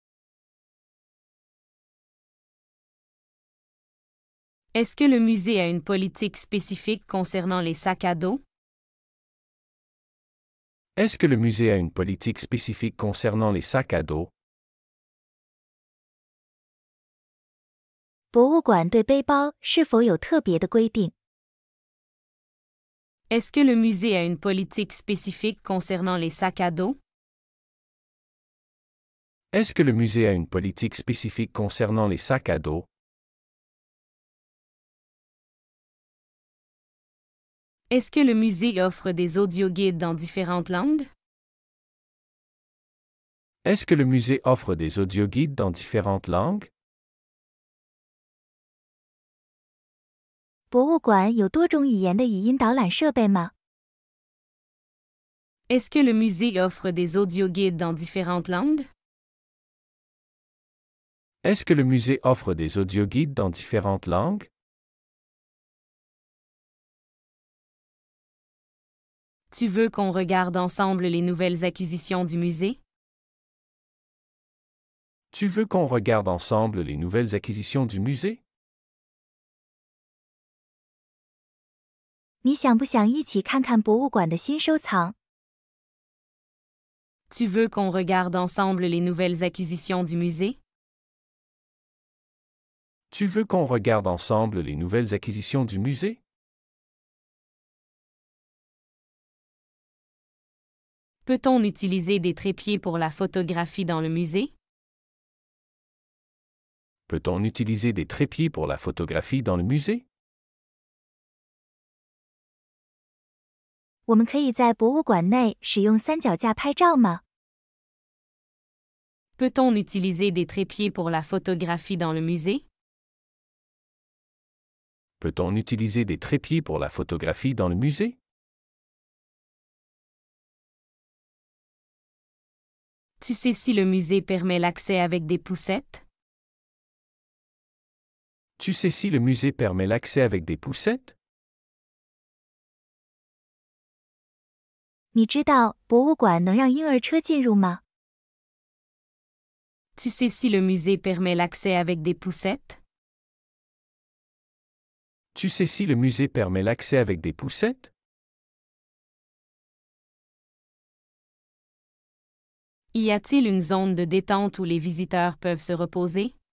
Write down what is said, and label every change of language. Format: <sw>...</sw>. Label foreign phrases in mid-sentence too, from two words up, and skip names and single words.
<fr>Est-ce que le musée a une politique spécifique concernant les sacs à dos? Est-ce que le musée a une politique spécifique concernant les sacs à dos?</fr> <zh>博物馆对背包是否有特别的规定？</zh> <fr>Est-ce que le musée a une politique spécifique concernant les sacs à dos? Est-ce que le musée a une politique spécifique concernant les sacs à dos? Est-ce que le musée offre des audioguides dans différentes langues? Est-ce que le musée offre des audioguides dans différentes langues?</fr> <zh>博物馆有多种语言的语音导览设备吗？</zh> <fr>Est-ce que le musée offre des audioguides dans différentes langues? Est-ce que le musée offre des audioguides dans différentes langues? Tu veux qu'on regarde ensemble les nouvelles acquisitions du musée? Tu veux qu'on regarde ensemble les nouvelles acquisitions du musée?</fr> <zh>你想不想一起看看博物馆的新收藏？</zh> <fr>Tu veux qu'on regarde ensemble les nouvelles acquisitions du musée? Tu veux qu'on regarde ensemble les nouvelles acquisitions du musée? Peut-on utiliser des trépieds pour la photographie dans le musée? Peut-on utiliser des trépieds pour la photographie dans le musée?</fr> <zh>我们可以在博物馆内使用三脚架拍照吗？</zh> <fr>Peut-on utiliser des trépieds pour la photographie dans le musée? Peut-on utiliser des trépieds pour la photographie dans le musée? Tu sais si le musée permet l'accès avec des poussettes? Tu sais si le musée permet l'accès avec des poussettes?</fr> <zh>你知道博物馆能让婴儿车进入吗？</zh> <fr>Tu sais si le musée permet l'accès avec des poussettes? Tu sais si le musée permet l'accès avec des poussettes? Y a-t-il une zone de détente où les visiteurs peuvent se reposer?</fr>